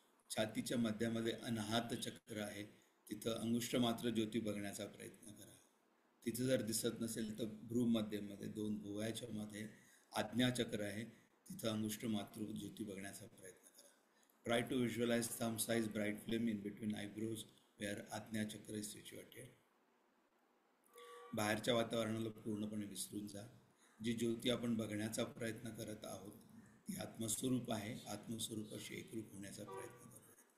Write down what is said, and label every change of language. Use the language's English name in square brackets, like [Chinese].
[Marathi] छातीच्या मध्यामध्ये अनाहत चक्र आहे, तिथं अंगुष्ठ मात्र ज्योती बघण्याचा प्रयत्न करा. तिथं जर दिसत नसेल तर भ्रूमध्यमध्ये 2 भुवयाच्या मध्ये आज्ञा चक्र आहे, तिथं अंगुष्ठ मात्र ज्योती बघण्याचा प्रयत्न करा. [English] Try to visualise thumb size bright flame in between eyebrows where Ajna chakra is situated. [Marathi] बाहेरच्या वातावरणाला पूर्णपणे विसरून जा. जी ज्योती आपण बघण्याचा प्रयत्न करत आहोत ती आत्मस्वरूप आहे. आत्मस्वरूपाशी एकरूप होण्याचा प्रयत्न करूया.